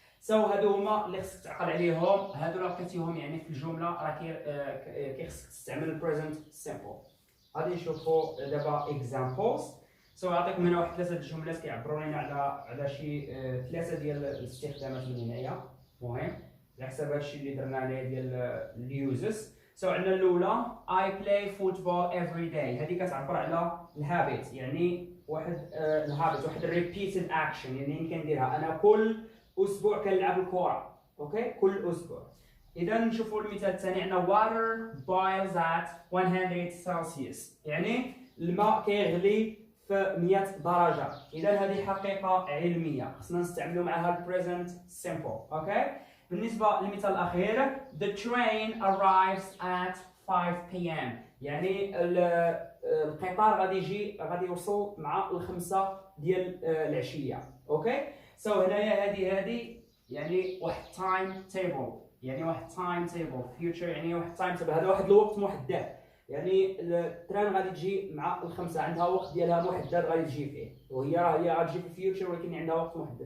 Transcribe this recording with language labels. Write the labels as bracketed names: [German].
[Arabic] هادو هما اللي خصك تعقل عليهم. هادو لو لقيتيهم يعني في الجمله راه كيخصك تستعمل البريزنت سيمبل. غادي نشوفوا دابا examples. غنعطيكم هنا واحد 3 الجملات كيعبروا لنا على شي 3 ديال الاستخدامات من هنايا مهم على حساب هادشي اللي درنا عليه ديال اليوزز. عندنا الاولى [English] I play football every day. [Arabic] هذه كتعبر على الهابيت، يعني واحد الهابيت، واحد [English] repeated action، [Arabic] يعني كنديرها انا كل اسبوع كنلعب الكره. اوكي، كل اسبوع. اذا نشوفوا المثال الثاني، عندنا [English] water boils at 100 [Arabic] سلسيوس، يعني الماء كيغلي في 100 درجه. اذا هذه حقيقه علميه خصنا نستعملوا معها البريزنت سيمبل. اوكي، بالنسبه للمثال الاخير [English] the train arrives at 5 p.m. [Arabic] يعني القطار غادي يوصل مع الخمسة ديال العشيه. اوكي، هنايا هذه يعني واحد تايم تيبل، يعني واحد تايم تيبل فيوتشر، يعني واحد تايم تيبل، هذا واحد الوقت محدد. يعني التران غادي تجي مع الخمسه، عندها وقت ديالها محدد غادي تجي فيه، وهي غتجي في الفيوتشر ولكن عندها وقت محدد.